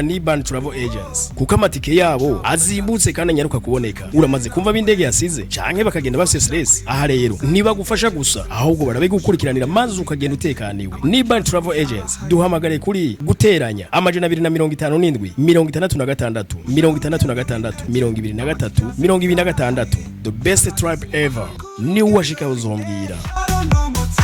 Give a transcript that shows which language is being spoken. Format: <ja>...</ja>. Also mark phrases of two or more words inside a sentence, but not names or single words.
<rn>ni Band Travel Agents kuko amatike yabo azimbutse kandi anyaruka kuboneka uramaze kumva b'indege yasize canke bakagenda bafise stress aha rero ntibagufasha gusa ahubwo barabigukurikiranira maze ukagenda utekaniwe ni Band Travel Agents duhamagare kuri guteranya 257 66 66 23 26</rn> <en>the best tribe ever</en> <rn>ni washika uzombwira</rn>